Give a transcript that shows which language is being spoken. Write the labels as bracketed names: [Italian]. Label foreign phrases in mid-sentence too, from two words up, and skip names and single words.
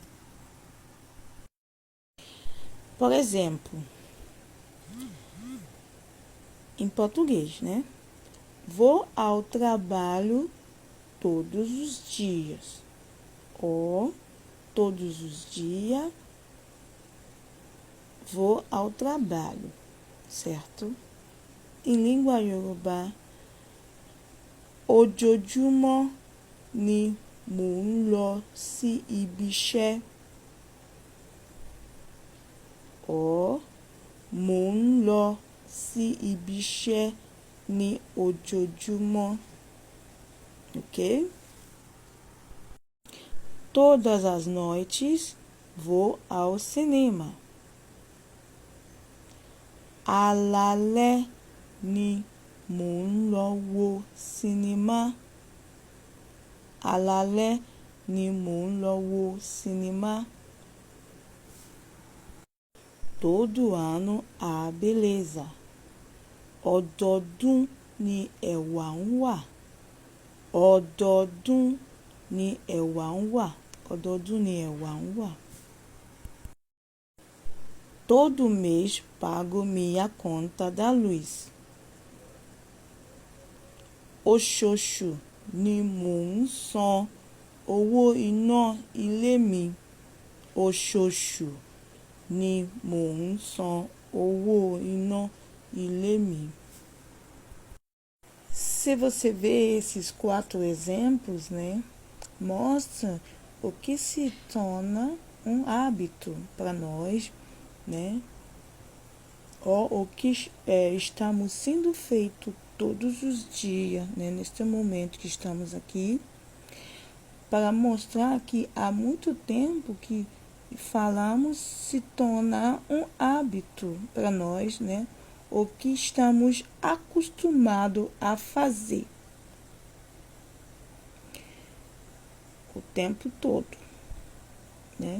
[Portuguese] Por exemplo, em português, né? Vou ao trabalho todos os dias. Ou todos os dias vou ao trabalho, certo? Em língua [Yoruba] Yorùbá, ojoojúmọ́ ni mò ń lọ sí ibi iṣẹ́. Or mò ń lọ sí ibi iṣẹ́ ní ojoojúmọ́. [Portuguese] Ok? Todas as noites vou ao cinema. [Yoruba] Alaalẹ́ ni mò ń lọ wo sinimá. Alaalẹ́ ni mò ń lọ wo sinimá. [Portuguese] Todo ano há beleza. [Yoruba] Ọdọọdún ni ẹwà ń wà. Ọdọọdún ni ẹwà ń wà. Ọdọọdún ni ẹwà ń wà. [Portuguese] Todo mês pago minha conta da luz. [Yoruba] Oṣooṣù ni mò ń san owó iná ilé mi. Oṣooṣù ni mò ń san owó iná ilé mi. [Portuguese] Se você vê esses 4 exemplos, né, mostra o que se torna um hábito para nós, né, ou o que estamos sendo feito todos os dias, né, neste momento que estamos aqui, para mostrar que há muito tempo que falamos se torna um hábito para nós, né, o que estamos acostumados a fazer o tempo todo, né?